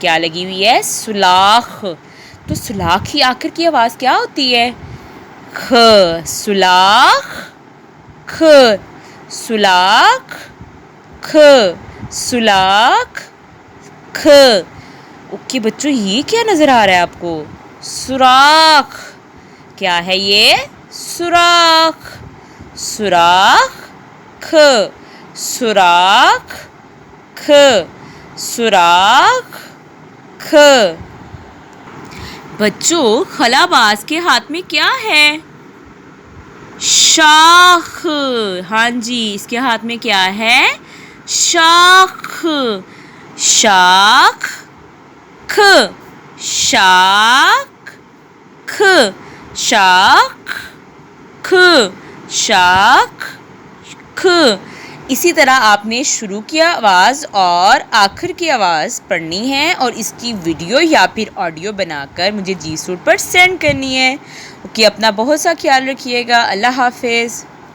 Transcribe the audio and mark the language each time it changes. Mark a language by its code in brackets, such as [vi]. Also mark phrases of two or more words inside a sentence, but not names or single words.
[ur] کیا لگی ہوئی ہے؟ سلاخ. تو سلاخ کی آخر کی آواز کیا ہوتی ہے? خ سلاخ، خ سلاخ، خ سلاخ، خ. اوکے بچو، یہ کیا نظر آ رہا ہے آپ کو? سوراخ۔ کیا ہے یہ? سوراخ، سوراخ, خ سوراخ، خ سوراخ، خ. بچو، خلاباز کے ہاتھ میں کیا ہے? शाख। ہاں جی، اس کے ہاتھ میں کیا ہے? شاخ، شاخ, خ شاخ، خ شاخ، خ شاخ، خ. اسی طرح آپ نے شروع کی آواز اور آخر کی آواز پڑھنی ہے اور اس کی ویڈیو یا پھر آڈیو بنا کر مجھے جی سوٹ پر سینڈ کرنی ہے. اوکے، اپنا بہت سا خیال رکھیے گا. اللہ حافظ.